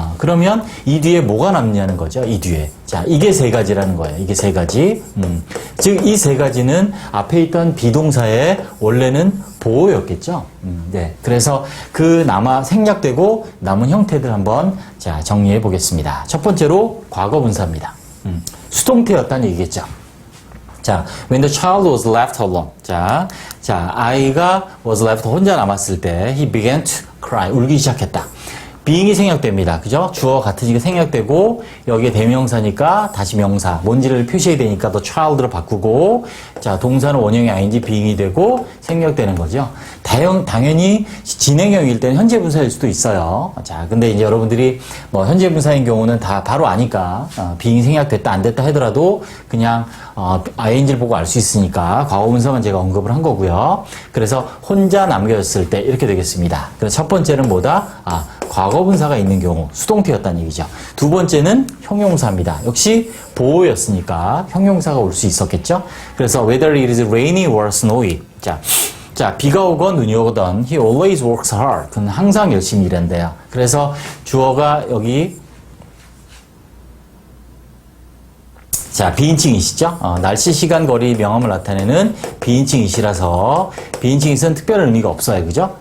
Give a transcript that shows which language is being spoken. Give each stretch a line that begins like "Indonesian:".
Korean: 그러면 이 뒤에 뭐가 남냐는 거죠. 이 뒤에. 자, 이게 세 가지라는 거예요. 이게 세 가지. 즉, 이 세 가지는 앞에 있던 비동사의 원래는 보호였겠죠. 네. 그래서 그 생략되고 남은 형태들 한번 자, 정리해 보겠습니다. 첫 번째로 과거 분사입니다. 수동태였다는 얘기겠죠.
English: 자, when the child was left alone.
Korean: 자, 아이가
English: was left
Korean: 혼자 남았을 때
English: he began to cry.
Korean: 울기 시작했다. being이 생략됩니다. 그죠? 주어 같으니까 생략되고 여기에 대명사니까 다시 명사 뭔지를 표시해야 되니까 the child를 바꾸고 자, 동사는 원형이 ing being이 되고 생략되는 거죠. 당연히 진행형일 때는 현재 분사일 수도 있어요. 자, 근데 이제 여러분들이 뭐 현재 분사인 경우는 다 바로 아니까 being이 생략됐다 안 됐다 하더라도 그냥 ing를 보고 알 수 있으니까 과거 분사만 제가 언급을 한 거고요. 그래서 혼자 남겨졌을 때 이렇게 되겠습니다. 그래서 첫 번째는 뭐다? 과거 분사가 있는 경우 수동태였다는 얘기죠. 두 번째는 형용사입니다. 역시 보호였으니까 형용사가 올 수 있었겠죠. 그래서
English: whether it is rainy or snowy.
Korean: 자, 비가 오건 눈이 오건
English: he always works hard.
Korean: 그는 항상 열심히 일한대요. 그래서 주어가 여기 자, 비인칭이시죠? 날씨, 시간, 거리, 명암을 나타내는 비인칭이시라서 비인칭이선 특별한 의미가 없어요. 그죠?